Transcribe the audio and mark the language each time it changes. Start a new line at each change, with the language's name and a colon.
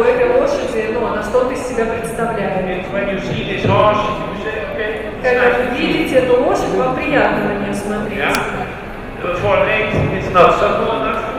Russian: у этой лошади, ну, она что-то из себя представляет.
English: It's when you see this horse, you say, okay, it's
Russian: Когда вы
English: nice.
Russian: видите эту лошадь, вам приятно на нее смотреть.
English: Yeah. But for an 8, it's not supple enough.